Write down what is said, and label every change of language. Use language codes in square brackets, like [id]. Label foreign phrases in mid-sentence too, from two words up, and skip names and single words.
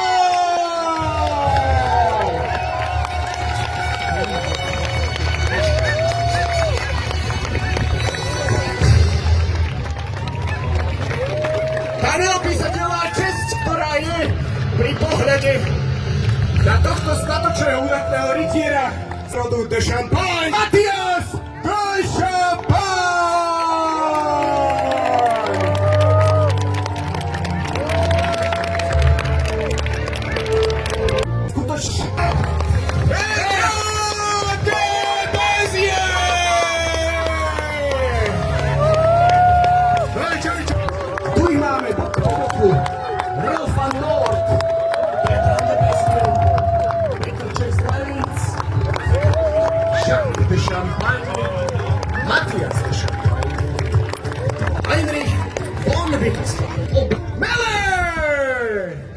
[sk] Tá neopísateľná česť, ktorá je pri pohľade na tohto statočného údatného rytiera z rodu de Champagne, Matthias de Champagne! Skutočne. Pedro de Béziers! Tu ich máme po boku. Rolf van Noort, Pedro de Béziers, Petr Čech z Levíc, Jacques de Champagne, Matthias de Champagne, Heinrich von Wittelsbach, Meller!